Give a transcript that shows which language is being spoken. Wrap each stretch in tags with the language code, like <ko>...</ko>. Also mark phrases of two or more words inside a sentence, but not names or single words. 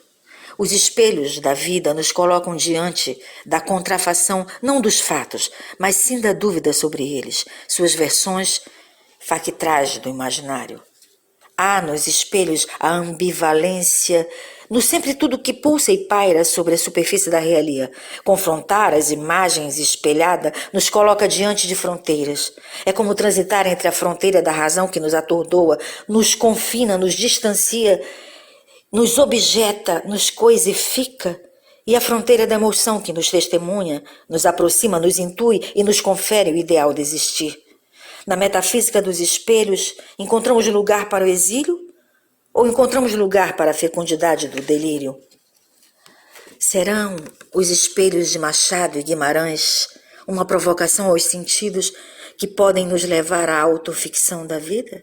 <pt>Os espelhos da vida nos colocam diante da contrafação não dos fatos, mas sim da dúvida sobre eles, suas versões factrais do imaginário. Há nos espelhos a ambivalência, no sempre tudo que pulsa e paira sobre a superfície da realia. Confrontar as imagens espelhadas nos coloca diante de fronteiras. É como transitar entre a fronteira da razão que nos atordoa, nos confina, nos distancia, nos objeta, nos coisifica, e a fronteira da emoção que nos testemunha, nos aproxima, nos intui e nos confere o ideal de existir. Na metafísica dos espelhos, encontramos lugar para o exílio ou encontramos lugar para a fecundidade do delírio? Serão os espelhos de Machado e Guimarães uma provocação aos sentidos que podem nos levar à autoficção da vida?</pt>